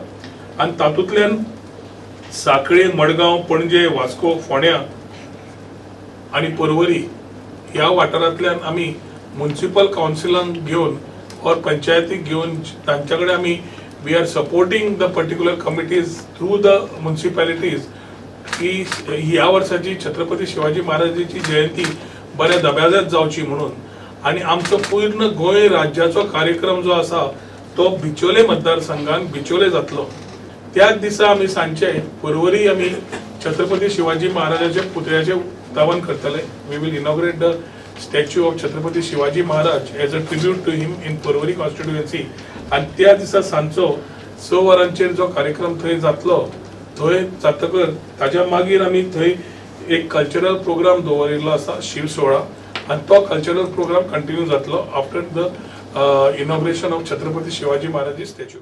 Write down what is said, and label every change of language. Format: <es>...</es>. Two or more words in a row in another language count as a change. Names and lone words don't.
<kok>आनी तातूंतल्यान साखळे, मडगांव, पणजे, वास्को, फोंड्या आनी पर्वरी ह्या वाठारांतल्यान आमी म्युनिसिपल कावन्सिलांक घेवन और पंचायतीक घेवन तांचे कडेन आमी</kok> <en>We are supporting the particular committees through the municipalities</en> <kok>की ह्या वर्साची छत्रपती शिवाजी महाराजांची जयंती बऱ्या दबाज्यात जावची म्हणून. आनी आमचो पूर्ण गोंय राज्याचो कार्यक्रम जो आसा तो बिचोले मतदारसंघान बिचोले जातलो. त्याच दिसा आमी सांजचे पर्वरी आमी छत्रपती शिवाजी महाराजांच्या पुतळ्याचे उक्तावण करतले.</kok> <en>We will inaugurate the statue of Chhatrapati Shivaji Maharaj as a tribute to him in Parvari constituency.</en> <kok>आनी त्या दिसा सांजचो 6 वरांचेर जो कार्यक्रम थंय जातलो थंय जातकर ताच्या मागीर आमी थंय एक</kok> <en>cultural program</en> <kok>दवरिल्लो आसा शिव सोहळा आनी तो</kok> <en>cultural program</en> <kok>कंटिन्यू जातलो</kok> <en>after the inauguration of Chhatrapati Shivaji Maharaj statue.</en>